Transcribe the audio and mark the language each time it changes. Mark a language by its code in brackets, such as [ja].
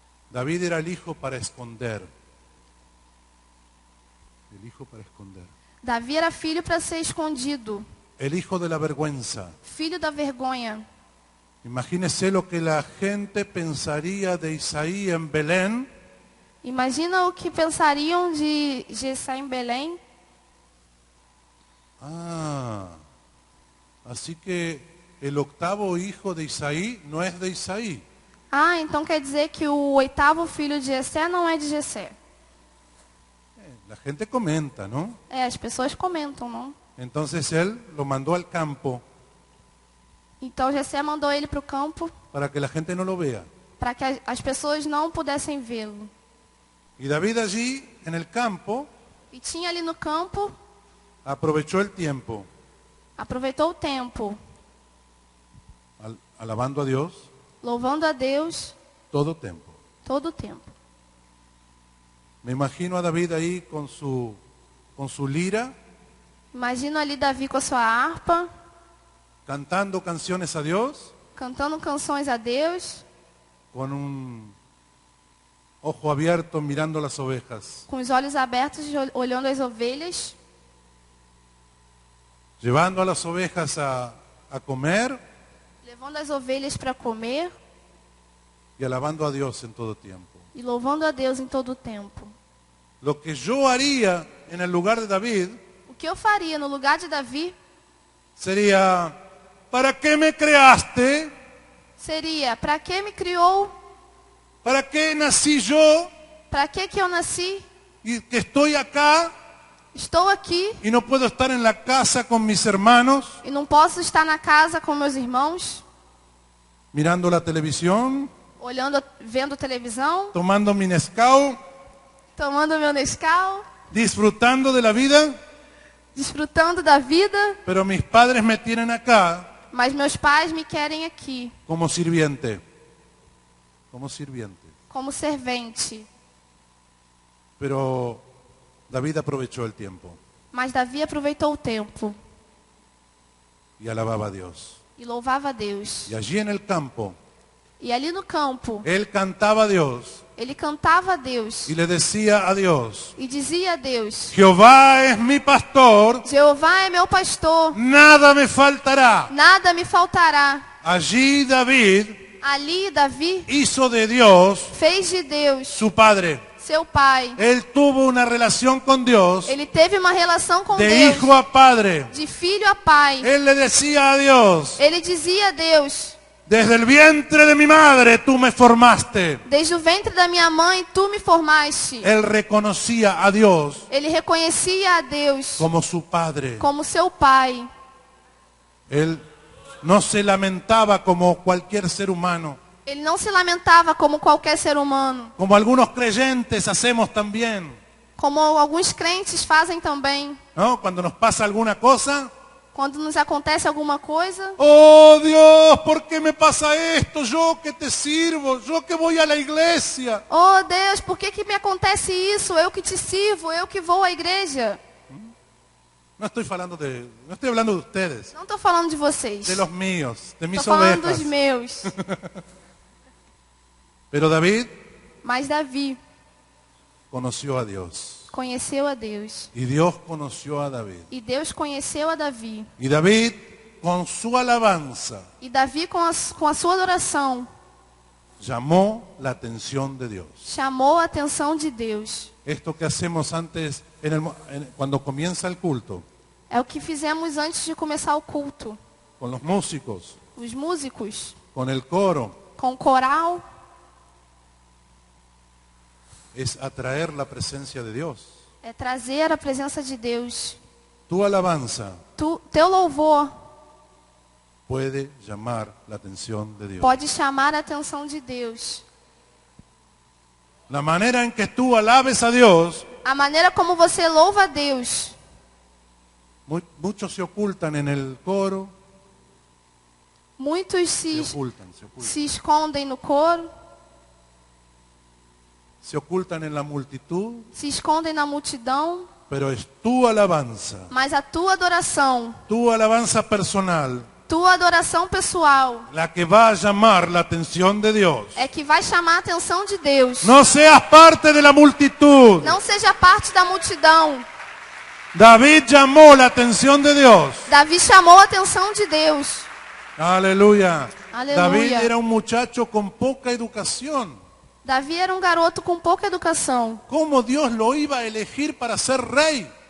[es] David era el hijo para esconder. El hijo para esconder. [pt] Davi era filho para ser escondido, [es] El hijo de la vergüenza. [pt] filho da vergonha. [es] Imagínese lo que la gente pensaría de Isaí en Belén [pt] Imagina o que pensariam de Jessé em Belém. [es] Ah, así que el octavo hijo de Isaí no es de Isaí. [pt] Ah, então quer dizer que o 8º filho de Jessé não é de Jessé. [es] La gente comenta, ¿no? [pt] As pessoas comentam, não? [es] Entonces él lo mandó al campo [pt] Então Jessé mandou ele para o campo [es] para que la gente no lo vea. [pt] para que as pessoas não pudessem vê-lo. [es] Y David allí en el campo [pt] E tinha ali no campo, [es] aprovechó el tiempo. [pt] aproveitou o tempo. [es] alabando a Dios [pt] louvando a Deus [es] todo tiempo. [pt] todo o tempo. [es] Me imagino a David ahí con su lira, [pt] Imagino ali Davi com a sua harpa, [es] cantando canciones a Dios, [pt] cantando canções a Deus, [es] con un ojo abierto mirando las ovejas, [pt] com os olhos abertos, olhando as ovelhas, [es] llevando a las ovejas a comer [pt] levando as ovelhas para comer [es] y alabando a Dios en todo tiempo. [pt] e louvando a Deus em todo o tempo. [es] Lo que yo haría en el lugar de David [pt] O que eu faria no lugar de Davi [es] sería, ¿para qué me creaste? [pt] seria: para que me criou? [es] ¿Para qué nací yo [pt] Para que eu nasci? [es] y que estoy acá [pt] Estou aqui [es] y no puedo estar en la casa con mis hermanos [pt] e não posso estar na casa com meus irmãos, [es] mirando la televisión, [pt] vendo televisão, [es] tomando mi Nescau, [pt] tomando meu Nescau, [es] disfrutando de la vida, [pt] desfrutando da vida, [es] pero mis padres me tienen acá [pt] mas meus pais me querem aqui [es] como sirviente, como sirviente. [pt] como servente. [es] Pero David aprovechó el tiempo [pt] Mas Davi aproveitou o tempo [es] y alababa a Dios. [pt] e louvava a Deus. [es] Y allí en el campo, [pt] E ali no campo, [es] él cantaba a Dios [pt] ele cantava a Deus [es] y le decía a Dios, [pt] e dizia a Deus: [es] Jehová es mi pastor, [pt] Jeová é meu pastor, [es] nada me faltará. [pt] nada me faltará. [es] Allí David [pt] Ali Davi [es] hizo de Dios [pt] fez de Deus [es] su padre. [pt] seu pai. [es] Él tuvo una relación con Dios [pt] Ele teve uma relação com [es] de [pt] Deus, [es] hijo a padre. [pt] de filho a pai. [es] Él le decía a Dios, [pt] Ele dizia a Deus: [es] desde el vientre de mi madre tú me formaste. [pt] desde o ventre da minha mãe tu me formaste. [es] Él reconocía a Dios [pt] Ele reconhecia a Deus [es] como su padre. [pt] como seu pai. [es] Él no se lamentaba como cualquier ser humano, [pt] Ele não se lamentava como qualquer ser humano, [es] como algunos creyentes hacemos también, [pt] como alguns crentes fazem também. [es] ¿no? Cuando nos pasa alguna cosa, [pt] Quando nos acontece alguma coisa, [es] oh Dios, ¿por qué me pasa esto? Yo que te sirvo, yo que voy a la iglesia. [pt] oh Deus, por que me acontece isso? Eu que te sirvo, eu que vou à igreja. [es] No estoy hablando de ustedes, [pt] Não estou falando de vocês, [es] de los míos, de mis [pt] estou falando [es] ovejas. [pt] dos meus. [es] Pero David [pt] Mas Davi [es] conoció a Dios [pt] conheceu a Deus. [es] y Dios conoció a David. [pt] E Deus conheceu a Davi. [es] Y David, con su alabanza, [pt] E Davi, com a sua adoração, [es] llamó la atención de Dios. [pt] chamou a atenção de Deus. [es] Esto que hacemos antes, cuando comienza el culto, [pt] É o que fizemos antes de começar o culto. [es] con los músicos, [pt] Os músicos, [es] con el coro, [pt] com o coral, [es] es atraer la presencia de Dios. [pt] é trazer a presença de Deus. [es] Tu alabanza [pt] Teu louvor [es] puede llamar la atención de Dios. [pt] pode chamar a atenção de Deus. [es] La manera en que tú alabes a Dios, [pt] A maneira como você louva a Deus. [es] muchos se ocultan en el coro, [pt] Muitos se se [es] ocultan [pt] escondem no coro, [es] en la multitud, [pt] se escondem na multidão, [es] pero es tu alabanza, [pt] mas a tua adoração [es] personal, [pt] tua adoração pessoal [es] la que va a llamar la atención de Dios. [pt] é que vai chamar a atenção de Deus. [es] No seas parte de la multitud. [pt] Não seja parte da multidão. [es] David llamó la atención de Dios. [pt] Davi chamou a atenção de Deus. [es] Aleluya. Aleluya. David era un muchacho con poca educación. [pt] Davi era um garoto com pouca educação. [es] ¿Cómo Dios lo iba a elegir para ser rey?